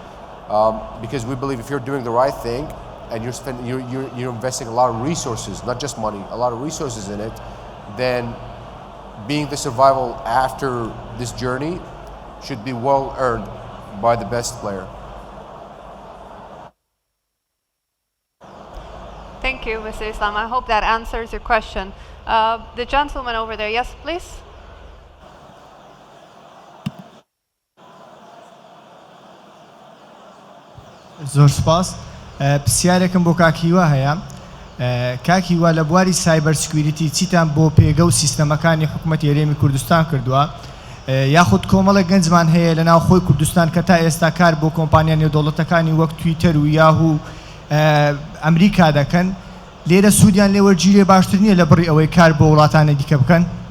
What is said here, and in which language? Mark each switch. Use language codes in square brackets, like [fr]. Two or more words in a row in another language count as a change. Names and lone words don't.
[en] Because we believe if you're doing the right thing and you're investing a lot of resources, not just money, a lot of resources in it, then being the survival after this journey should be well earned by the best player. Thank you, Mr. Islam. I hope that answers your question. The gentleman over there, yes, please. [ckb] زۆر سپاس پرسیارێکم بۆ کاکیوا هەیە کاکیوا لە بواری [en] cyber security [ckb] چیتان بۆ پێگە و سیستەمەکانی حکوومەتی هەرێمی کوردستان کردووە یاخود کۆمەڵە گەنجمان هەیە لە ناو خۆی کوردستان کە تا ئێستا کار بۆ کۆمپانیای نێودەوڵەتەکانی وەک تویتەر و یاهو ئەمریکا دەکەن لێرە سوودیان لێ وەرگیرێ باشتر نییە لە بڕی ئەوەی کار بۆ وڵاتانە دیکە بکەن